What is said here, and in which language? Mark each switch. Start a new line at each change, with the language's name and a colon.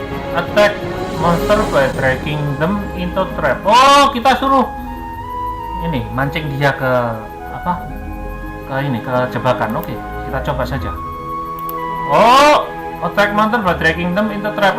English: Attack monster by dragging them into trap.
Indonesian: Oh, kita suruh ini mancing dia ke apa? Ke jebakan. Oke, kita coba saja.
English: Oh, attack monster by dragging them into trap.